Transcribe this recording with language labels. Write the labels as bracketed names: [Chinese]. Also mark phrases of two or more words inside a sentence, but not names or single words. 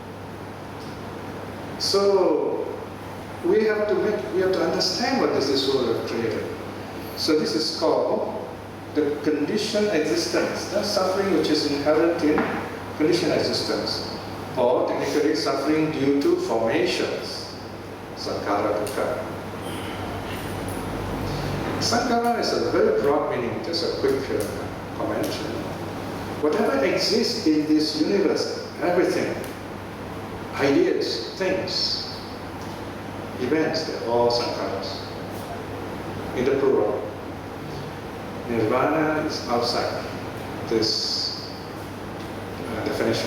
[English] So we have to understand what this world has created. So this is called the conditioned existence. That's suffering which is inherent in conditioned existence, or technically suffering due to formations. [Pali] Sankhara dukkha. [English] Sankhara is a very broad meaning. Just a quick comment. Whatever exists in this universe, everything, ideas, things, events, they're all sankharas. In the plural. Nirvana is outside this definition.